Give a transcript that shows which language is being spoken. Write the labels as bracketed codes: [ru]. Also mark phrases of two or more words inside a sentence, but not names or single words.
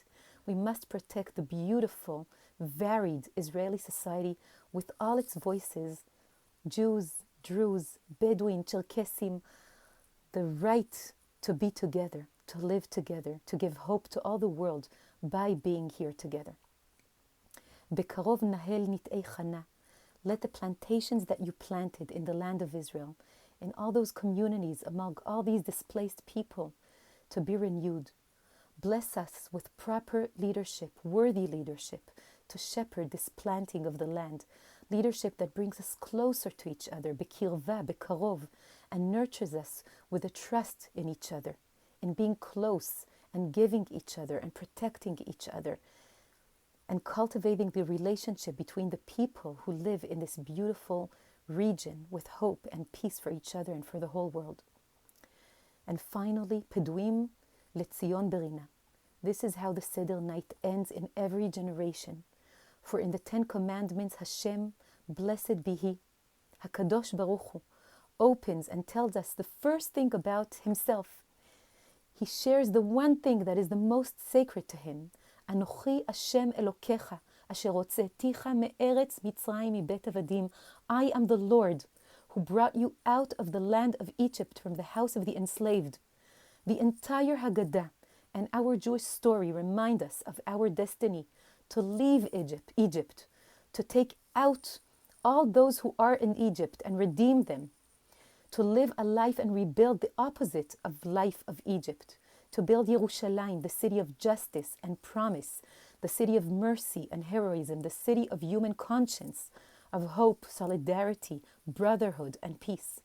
[en] We must protect the beautiful, varied Israeli society with all its voices, Jews, Druze, Bedouin, Cherkessim, the right to be together, to live together, to give hope to all the world by being here together. [he] בקרוב נהל נטעי כנה. [en] Let the plantations that you planted in the land of Israel, in all those communities, among all these displaced people, to be renewed. Bless us with proper leadership, worthy leadership, to shepherd this planting of the land. Leadership that brings us closer to each other, [he] בקרבה, בקרוב, [en] and nurtures us with a trust in each other, in being close and giving each other and protecting each other, and cultivating the relationship between the people who live in this beautiful region with hope and peace for each other and for the whole world. And finally, [he] פדויים לציון ברינה. [en] This is how the Seder night ends in every generation. For in the 10 Commandments, Hashem, blessed be He, [he] הקדוש ברוך הוא, [en] opens and tells us the first thing about Himself. He shares the one thing that is the most sacred to Him. [he] אנכי השם אלוקיך, אשר הוצאתיך מארץ מצרים מבית עבדים. [en] I am the Lord who brought you out of the land of Egypt from the house of the enslaved. The entire Haggadah and our Jewish story remind us of our destiny to leave Egypt, to take out all those who are in Egypt and redeem them, to live a life and rebuild the opposite of life of Egypt, to build Yerushalayim, the city of justice and promise, the city of mercy and heroism, the city of human conscience, of hope, solidarity, brotherhood, and peace.